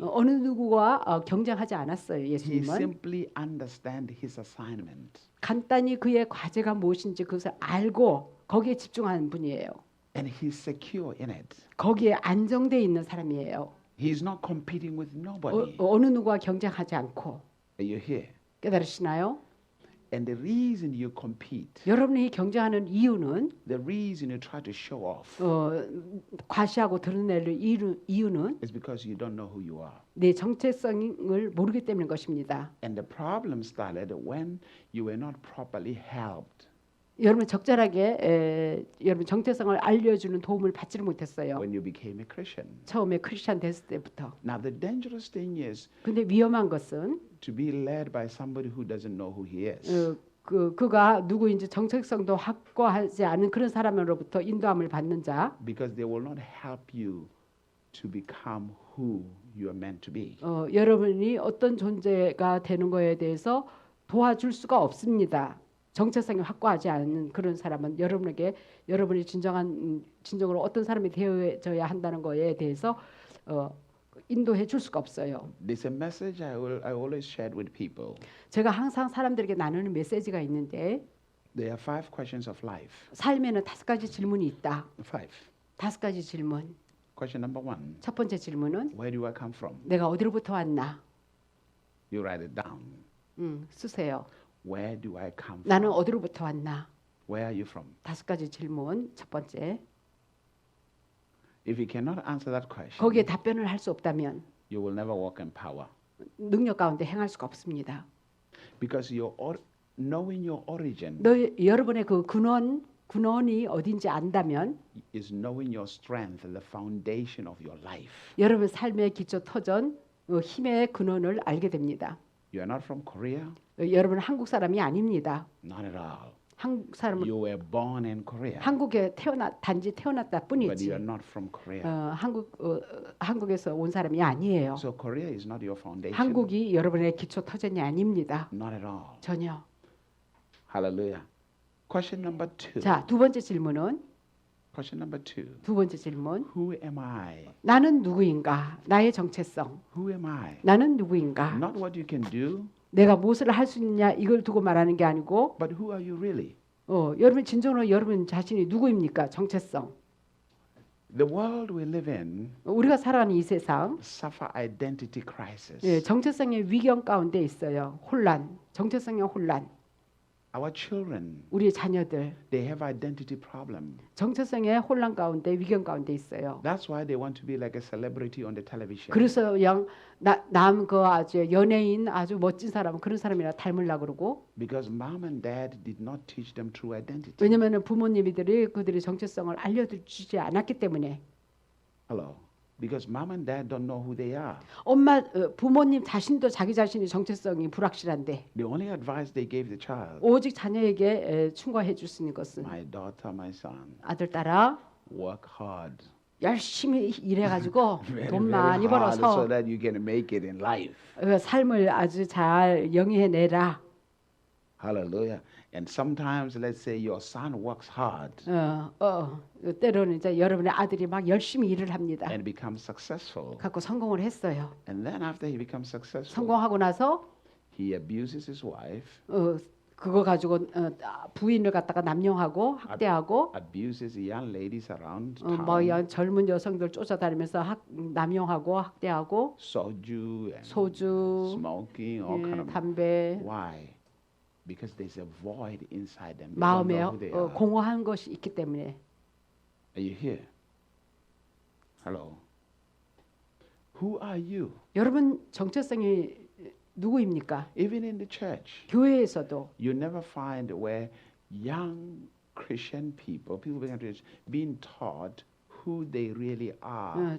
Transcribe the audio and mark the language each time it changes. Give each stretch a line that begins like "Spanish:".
Korean: 어느 누구와 경쟁하지 않았어요.
English: He
Korean: 예수님은
English: simply understands his assignment.
Korean: 간단히 그의 과제가 무엇인지 그것을 알고 거기에 집중하는 분이에요.
English: And he's secure in it.
Korean: 거기에 안정돼 있는 사람이에요.
English: He's not competing with nobody.
Korean: 어느 누구와 경쟁하지 않고
English: Are you here?
Korean: 깨달으시나요?
English: And the reason you compete,
Korean: 여러분이 경쟁하는 이유는
English: the reason you try to show off
Korean: 과시하고 드러낼 이유는
English: is because you don't know who you are.
Korean: 내 정체성을 모르기 때문인 것입니다.
English: And the problem started when you were not properly helped.
Korean: 여러분 적절하게 여러분 정체성을 알려주는 도움을 받지를 못했어요.
English: When you became a Christian.
Korean: 처음에 크리스찬 됐을 때부터.
English: Now the dangerous thing is
Korean: 근데 위험한 것은
English: to be led by somebody who doesn't know who he is.
Korean: 그가 누구인지 정체성도 확고하지 않은 그런 사람으로부터 인도함을 받는 자.
English: Because they will not help you to become who you are meant to be.
Korean: 여러분이 어떤 존재가 되는 거에 대해서 도와줄 수가 없습니다. 정체성이 확고하지 않은 그런 사람은 여러분에게 여러분이 진정으로 어떤 사람이 되어져야 한다는 거에 대해서 인도해 줄 수가 없어요.
English: There's a message I always shared with people.
Korean: 제가 항상 사람들에게 나누는 메시지가 있는데
English: There are 5 questions of life.
Korean: 삶에는 5가지 질문이 있다.
English: 5.
Korean: 5가지 질문.
English: Question number 1.
Korean: 첫 번째 질문은
English: Where do I come from?
Korean: 내가 어디로부터 왔나?
English: You write it down.
Korean: 쓰세요.
English: Where do I come from?
Korean: 나는 어디로부터 왔나?
English: Where are you from?
Korean: 5가지 질문. 첫 번째.
English: If you cannot answer that question,
Korean: 거기에 답변을 할 수 없다면
English: you will never walk in power.
Korean: 능력 가운데 행할 수가 없습니다.
English: Because knowing your origin
Korean: 여러분의 그 근원이 어딘지 안다면
English: is knowing your strength and the foundation of your life.
Korean: 여러분 삶의 기초 터전 힘의 근원을 알게 됩니다.
English: You are not from Korea?
Korean: 여러분은 한국 사람이 아닙니다.
English: Not at all.
Korean: 한국 사람은
English: You were born in Korea,
Korean: 한국에 단지 태어났다
English: but you
Korean: 뿐이지
English: are not from Korea.
Korean: 한국에서 온 사람이 아니에요.
English: So Korea is not your foundation.
Korean: 한국이 여러분의 기초 터전이 아닙니다.
English: Not at all.
Korean: 전혀.
English: Hallelujah. Question number 2.
Korean: 자, 두 번째 질문은
English: Question number 2.
Korean: 두 번째 질문.
English: Who am I?
Korean: 나는 누구인가? 나의 정체성.
English: Who am I?
Korean: 나는 누구인가?
English: Not what you can do,
Korean: 내가 무엇을 할 수 있냐 이걸 두고 말하는 게 아니고
English: but who are you really?
Korean: 여러분 진정으로 여러분 자신이 누구입니까? 정체성.
English: The world we live in
Korean: 우리가 살아가는 이 세상
English: suffer identity crisis.
Korean: 예, 정체성의 위경 가운데 있어요. 혼란, 정체성의 혼란.
English: Our children,
Korean: 우리의 자녀들
English: they have identity problem.
Korean: 정체성의 혼란 가운데 위경 가운데 있어요.
English: That's why they want to be like a celebrity on the television.
Korean: 그래서 그냥 남그 아주 연예인 아주 멋진 사람 그런 사람이라 닮으려고 그러고
English: Because mom and dad did not teach them true identity.
Korean: 왜냐면은 부모님들이 그들의 정체성을 알려주지 않았기 때문에
English: Hello. Because mom and dad don't know who they are.
Korean: 부모님 자신도 자기 자신의 정체성이 불확실한데
English: The only advice they gave the child,
Korean: 오직 자녀에게 충고해 줄 수 있는 것은
English: my daughter, my son,
Korean: 아들 딸아
English: work hard.
Korean: 열심히 일해가지고
English: Very,
Korean: 돈
English: very
Korean: 많이
English: hard so
Korean: 벌어서
English: that you can make it in life.
Korean: 삶을 아주 잘 영위해내라.
English: Hallelujah. And sometimes, let's say your son works hard
Korean: 때로는 이제 여러분의 아들이 막 열심히 일을 합니다.
English: and becomes successful.
Korean: 갖고 성공을 했어요.
English: And then after he becomes successful,
Korean: 성공하고 나서
English: he abuses his wife,
Korean: 그거 가지고 부인을 갖다가 남용하고 학대하고
English: abuses the young ladies around
Korean: 뭐
English: town,
Korean: 젊은 여성들 쫓아다니면서 남용하고 학대하고
English: soju and
Korean: 소주,
English: smoking, all kind of.
Korean: 담배
English: Why? Because there's a void inside them. They don't
Korean: 마음에
English: know who they are.
Korean: 공허한 것이 있기 때문에
English: Are you here? Hello. Who are you?
Korean: 여러분 정체성이 누구입니까?
English: Even in the church,
Korean: 교회에서도
English: you never find where young Christian people begin to being taught who they really are.